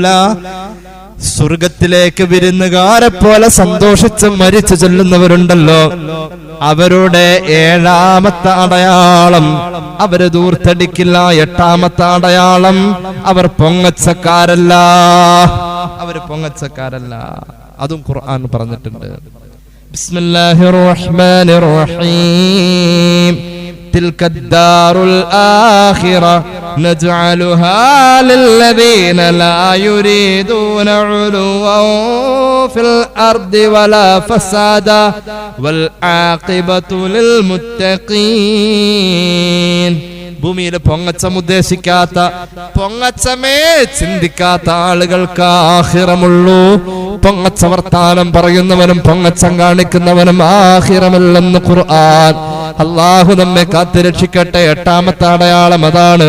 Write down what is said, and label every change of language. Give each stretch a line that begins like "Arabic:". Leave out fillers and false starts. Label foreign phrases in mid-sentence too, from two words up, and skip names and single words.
Malayalam: സ്വർഗത്തിലേക്ക് വിരുന്നുകാരെ പോലെ സന്തോഷിച്ച് മരിച്ചു ചെല്ലുന്നവരുണ്ടല്ലോ, അവരുടെ 7ാമത്തെ അടയാളം അവര് ദൂർത്തടിക്കില്ല. 8ാമത്തെ അടയാളം അവർ പൊങ്ങച്ചക്കാരല്ല. അതും ഖുർആൻ പറഞ്ഞിട്ടുണ്ട്.
Arabic: بسم الله الرحمن الرحيم. تلك الدار الآخرة نجعلها للذين لا يريدون علوا في الأرض ولا فسادا والعاقبة للمتقين.
Malayalam: ഭൂമിയിൽ പൊങ്ങച്ചം ഉദ്ദേശിക്കാത്ത, പൊങ്ങച്ചമേ ചിന്തിക്കാത്ത ആളുകൾക്ക് ആഖിറമുള്ളൂ. പൊങ്ങച്ച വർത്താനം പറയുന്നവനും പൊങ്ങച്ചം കാണിക്കുന്നവനും ആഖിറമില്ലെന്ന് ഖുർആൻ. അല്ലാഹു നമ്മെ കാത്തുരക്ഷിക്കട്ടെ. 8ാമത്തെ അടയാളം അതാണ്.